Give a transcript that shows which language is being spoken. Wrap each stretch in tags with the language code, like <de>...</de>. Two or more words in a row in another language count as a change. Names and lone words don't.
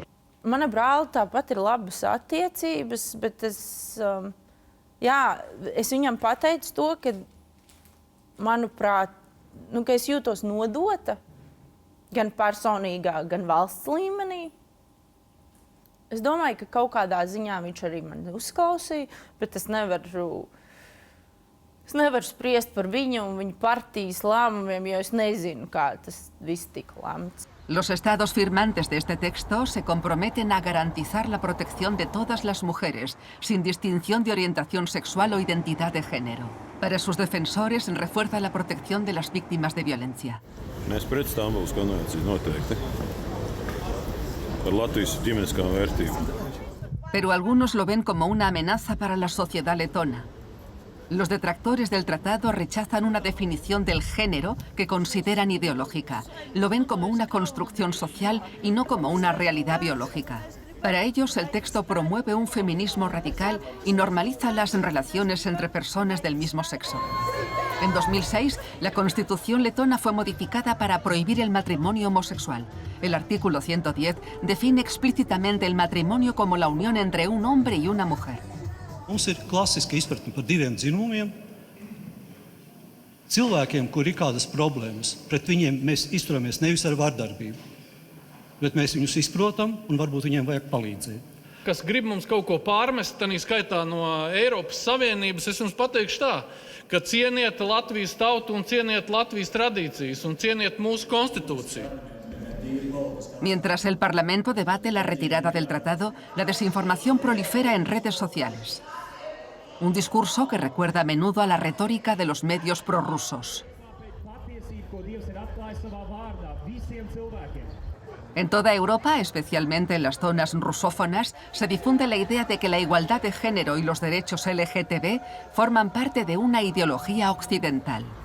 <lv>Mana brāli tāpat ir labas attiecības, bet es viņam pateicu to, ka, manuprāt, ka es jūtos nodota gan personīgā, gan valsts līmenī. Es domāju, ka kaut kādā ziņā viņš arī mani uzklausīja, bet es nevaru spriest par viņu un viņa partijas lēmumiem, jo es nezinu, kā tas viss tika lemts.</lv> <es>Los estados firmantes de este texto se comprometen a garantizar la protección de todas las mujeres, sin distinción de orientación sexual o identidad de género. Para sus defensores, refuerza la protección de las víctimas de violencia.</es> <lv>Mēs pret Stambulas konvenciju noteikti. Par Latvijas ģimeniskām vērtībām.</lv> <es>Pero algunos lo ven como una amenaza para la sociedad letona. Los detractores del tratado rechazan una definición del género que consideran ideológica. Lo ven como una construcción social y no como una realidad biológica. Para ellos, el texto promueve un feminismo radical y normaliza las relaciones entre personas del mismo sexo. En 2006, la Constitución letona fue modificada para prohibir el matrimonio homosexual. El artículo 110 define explícitamente el matrimonio como la unión entre un hombre y una mujer.</es> <lv>Mums ir klasiska izpratne par diviem dzimumiem. Cilvēkiem, kur ir kādas problēmas, pret viņiem mēs izturamies nevis ar vardarbību, bet mēs viņus izprotam un varbūt viņiem vajag palīdzēt. Kas grib mums kaut ko pārmest, tanī skaitā no Eiropas Savienības, es jums pateikšu tā, ka cieniet Latvijas tautu un cieniet Latvijas tradīcijas un cieniet mūsu konstitūciju.</lv> <es>Mientras el Parlamento debate la retirada del tratado, la desinformación prolifera en redes sociales. Un discurso que recuerda a menudo a la retórica de los medios prorrusos. En toda Europa, especialmente en las zonas rusófonas, se difunde la idea de que la igualdad de género y los derechos LGTB forman parte de una ideología occidental.</es>